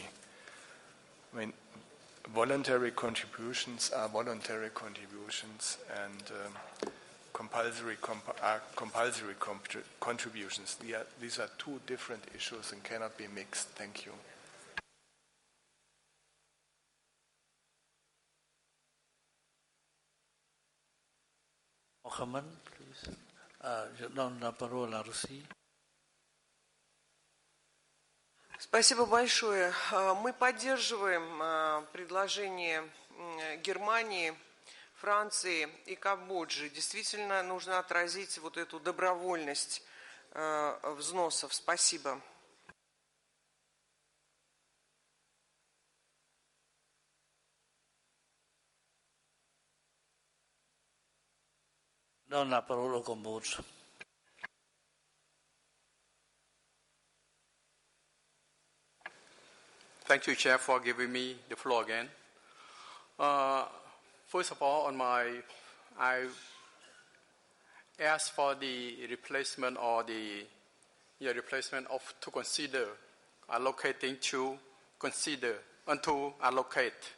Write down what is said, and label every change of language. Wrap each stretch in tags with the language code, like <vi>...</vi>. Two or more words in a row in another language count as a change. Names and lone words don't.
<en>I mean, voluntary contributions are voluntary contributions, and compulsory contributions. These are two different issues and cannot be mixed. Thank you. Mohammed, please.</en> <fr>Je donne la parole à Russie.</fr> <ru>Спасибо большое. Мы поддерживаем предложение Германии, Франции и Камбоджи. Действительно, нужно отразить вот эту добровольность взносов. Спасибо.</ru> <fr>Donne la parole au Cambodge.</fr> <en>Thank you, Chair, for giving me the floor again. First of all, I asked for the replacement or replacement of to consider, allocating to consider and to allocate.</en>